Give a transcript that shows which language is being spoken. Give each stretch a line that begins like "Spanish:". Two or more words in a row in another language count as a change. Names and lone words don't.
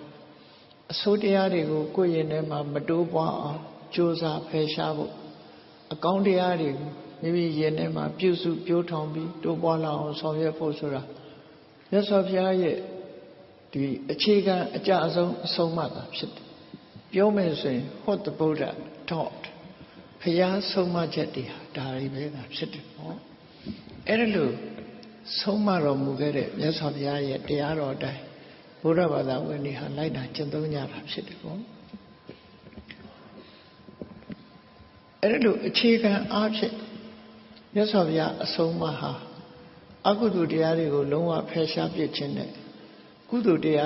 Burmese: အဆိုးတရားတွေကိုကိုယ့်ရင်ထဲမှာမတိုးပွားအောင်ကြိုးစားဖယ်ရှားဖို့အကောင်းတရားတွေကိုမိမိရင် ထဲမှာပြုစုပြိုးထောင်ပြီးတိုးပွားလာအောင်ဆောင်ရွက်ဖို့ဆိုတာမြတ်စွာဘုရားရဲ့ဒီအခြေခံအကျအဆုံးအဆုံးအမတာဖြစ်တယ်ပြောမယ်ဆိုရင်
English: what the Buddha taught
Burmese: ဘုရားဆုံးမချက်တွေဟာဒါတွေပဲဖြစ်တယ်ပေါ့အဲ့ဒါလို့ဆုံးမတော်မူခဲ့တဲ့မြတ်စွာဘုရားရဲ့တရားတော်အတိုင်းဘုရားဘာသာဝင်တွေဟာလိုက်တာကျင့်သုံးကြတာဖြစ်တယ်ပေါ့ အဲ့ဒါလို့အခြေခံအားဖြင့်မြတ်စွာဘုရားအဆုံးအမဟာအကုသိုလ်တရားတွေကိုလုံးဝဖယ်ရှားပစ်ခြင်းနဲ့ကုသိုလ်တရား